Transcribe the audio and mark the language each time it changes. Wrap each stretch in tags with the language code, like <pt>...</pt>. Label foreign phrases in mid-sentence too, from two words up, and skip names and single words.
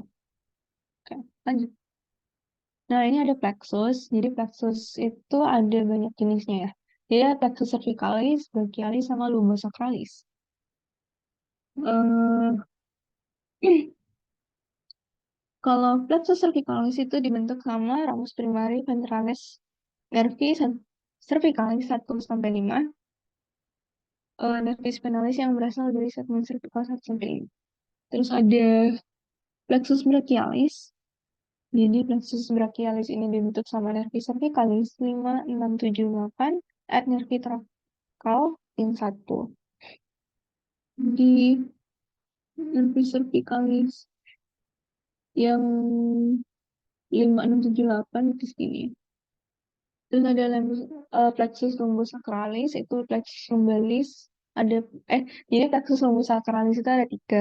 <id>Oke, lanjut. Nah, ini ada plexus. Jadi plexus itu ada banyak jenisnya ya. Jadi ada</id> <la>plexus cervicalis,</la> <id>brachialis, sama lumbosacralis. Eh, kalau</id> <la>plexus cervicalis</la> <id>itu dibentuk sama</id> <la>ramus primaris ventralis nervi cervicalis 1</la> <id>sampai 5,</id> <la>nervi spinalis</la> <id>yang berasal dari segmen cervical 1 sampai 5. Terus ada</id> <la>plexus brachialis.</la> <id>Jadi</id> <la>plexus brachialis</la> <id>ini dibentuk sama</id> <la>nervi cervicalis</la> <id>5, 6, 7, 8, at nervi kal in 1. Di</id> <la>nervi cervicalis</la> <id>yang 5, 6, 7, 8 di sini. Terus ada</id> <la>plexus lumbosacralis,</la> <id>itu</id> <la>plexus lumbalis</la> <id>Ada jadi</id> <la>plexus lumbosacralis</la> <id>itu ada tiga.</id>